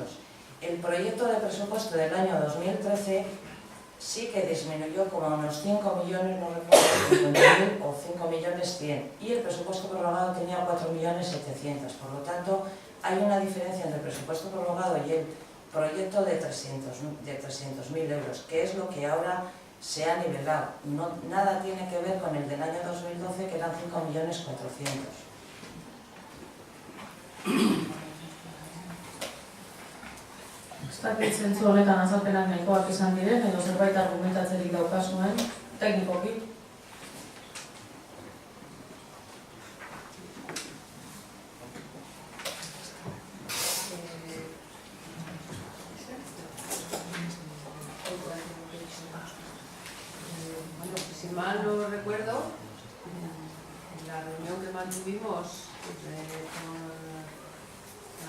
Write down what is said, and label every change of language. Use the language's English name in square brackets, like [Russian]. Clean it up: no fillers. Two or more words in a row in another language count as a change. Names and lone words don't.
[Spanish] El proyecto de presupuesto del año 2013 sí que disminuyó como a unos 5 millones, no recuerdo, 50.000 o 5.100.000, y el presupuesto prorrogado tenía 4.700.000. Por lo tanto, hay una diferencia entre el presupuesto prorrogado y el proyecto de 300.000 euros, que es lo que ahora se ha nivelado. Nada tiene que ver con el del año 2012, que eran 5.400.000. [Basque] Ez dakit zentzu honetan azalpenak nahikoak izan diren, edo zerbait argumentatzerik daukazuen, teknikoki. [Spanish] Si mal no recuerdo, en la reunión que mantuvimos con la